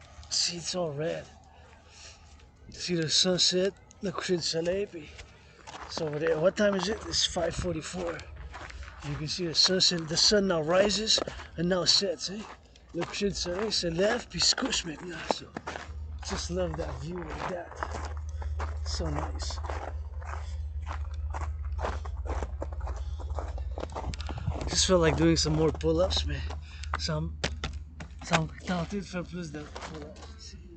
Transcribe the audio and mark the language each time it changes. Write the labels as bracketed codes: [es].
[en] See, it's all red. See the sunset, [fr] le coucher du soleil, puis [en] it's over there. What time is it? It's 5:44. You can see the sunset. The sun now rises and now sets. Eh? [fr] Le coucher du soleil se lève puis se couche maintenant. [en] So just love that view like that. So nice. Just felt like doing some more pull-ups, [fr] mais ça me tentait de faire plus de pull-ups.